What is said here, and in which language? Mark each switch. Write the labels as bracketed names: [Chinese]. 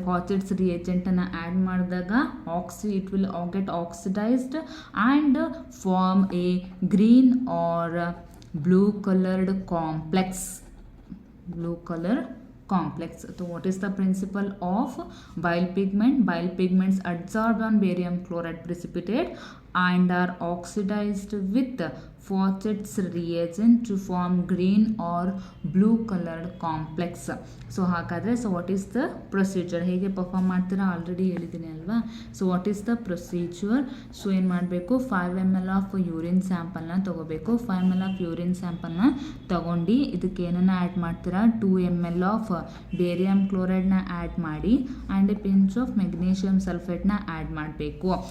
[Kannada] ಫಾಚೆಟ್ಸ್ ರಿಯೇಜೆಂಟನ್ನು add ಮಾಡಿದಾಗ [English] It will get oxidized and form a green or blue colored complex. Blue color complex. So what is the principle of bile pigment? Bile pigments adsorb on barium chloride precipitate and are oxidized with Fawcett's reagent to form green or blue colored complex. [Kannada] So ಹಾಗಾದರೆ [English] what is the procedure, [Kannada] ಹೇಗೆ perform ಮಾಡ್ತೀರಾ already ಹೇಳಿದ್ದೀನಿ ಅಲ್ವಾ. [English] So what is the procedure? [Kannada] So ಏನು ಮಾಡಬೇಕು, 5 ml of urine ಸ್ಯಾಂಪಲ್ನ ತೊಗೋಬೇಕು. 5 ml of urine ಸ್ಯಾಂಪಲ್ನ ತೊಗೊಂಡು ಇದಕ್ಕೆ ಏನನ್ನು ಆ್ಯಡ್ ಮಾಡ್ತೀರಾ, 2 ml ಆಫ್ ಬೇರಿಯಮ್ ಕ್ಲೋರೈಡ್ನ ಆ್ಯಡ್ ಮಾಡಿ [English] and a pinch of [Kannada] magnesium ಸಲ್ಫೇಟ್ನ add ಮಾಡಬೇಕು.